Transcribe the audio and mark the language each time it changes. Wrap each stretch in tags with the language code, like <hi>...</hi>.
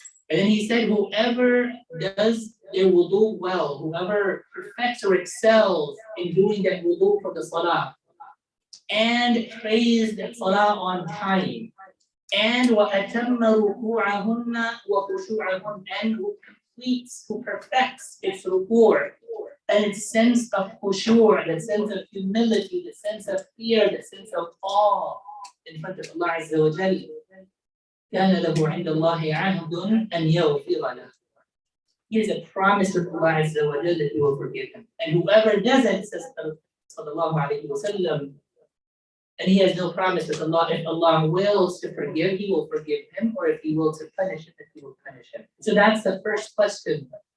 <en>And then he said, whoever does their wudu well, whoever perfects or excels in doing that wudu for the salah, and prays that salah on time, and</en> <ar>وَأَتَمَّ رُكُوعَهُنَّ وَخُشُوعَهُنَّ,</ar> <en>and who completes, who perfects its ruku' and its sense of khushu', the sense of humility, the sense of fear, the sense of awe in front of Allah Azza wa Jalla.</en> <ar>كان له عند الله عهد أن يغفر له.</ar> <en>Here's a promise of Allah Azza wa Jalla that He will forgive him. And whoever doesn't, says sallallahu alayhi wa sallam, and he has no promise with Allah. If Allah wills to forgive, He will forgive him, or if He wills to punish him, He will punish him. So that's the first question</en>